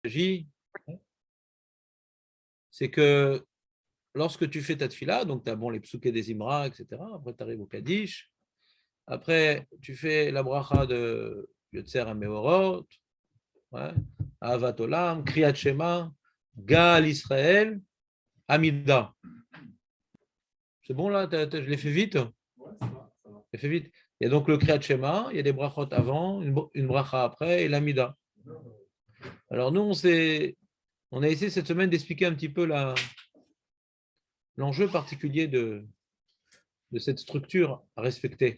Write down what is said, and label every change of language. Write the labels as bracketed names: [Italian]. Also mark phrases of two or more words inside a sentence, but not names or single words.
[French] s'agit, c'est que lorsque tu fais ta tfila, donc tu as bon, les psuké des Imra, etc. Après, tu arrives au Kaddish. Après, tu fais la bracha de Yotzer HaMeorot, ouais, Ahavat Olam, Kriyat Shema, Gal Israël, Amida. C'est bon là, je l'ai fait vite? Ouais, ça va, ça va. Je l'ai fait vite. Il y a donc le Kriyat Shema, il y a des brachot avant, une bracha après et l'Amida. Alors nous, on a essayé cette semaine d'expliquer un petit peu l'enjeu particulier de cette structure à respecter.